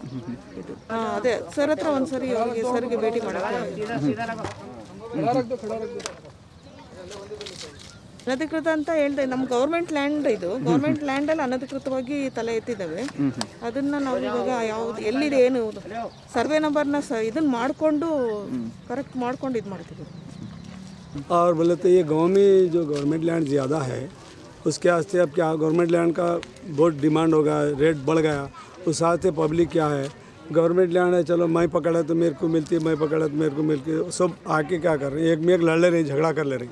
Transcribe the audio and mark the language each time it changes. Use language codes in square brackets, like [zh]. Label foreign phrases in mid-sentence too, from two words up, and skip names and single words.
[kn] ಇದು ಅದೇ ಸರ್ ಹತ್ರ ಒಂದ್ಸರಿ ಅವ್ರಿಗೆ ಸರ್ಗೆ ಭೇಟಿ ಮಾಡೋಕ್ಕೆ ಅನಧಿಕೃತ ಅಂತ ಹೇಳ್ದೆ. ನಮ್ಮ [en] government land [kn] ಇದು, ಗೌರ್ಮೆಂಟ್ ಲ್ಯಾಂಡಲ್ಲಿ ಅನಧಿಕೃತವಾಗಿ ತಲೆ ಎತ್ತಿದ್ದಾವೆ. ಅದನ್ನು ನಾವು ಇವಾಗ ಯಾವ್ದು ಎಲ್ಲಿದೆ ಏನು ಸರ್ವೆ ನಂಬರ್ನ ಇದನ್ನು ಮಾಡಿಕೊಂಡು ಕರೆಕ್ಟ್ ಮಾಡ್ಕೊಂಡು ಇದು ಮಾಡ್ತಿದ್ದೀವಿ. [hi] और बोले तो ये गांव में जो [en] government land [hi] ज़्यादा है उसके वास्ते अब क्या [en] government land [hi] का बहुत डिमांड होगा, रेट बढ़ गया, उस हिसाब से पब्लिक क्या है [en] government land [hi] है चलो मैं पकड़ा तो मेरे को मिलती है, मैं पकड़ा तो मेरे को मिलती है, सब आके क्या कर रहे हैं एक में एक लड़ ले रहे हैं, झगड़ा कर ले रहे हैं.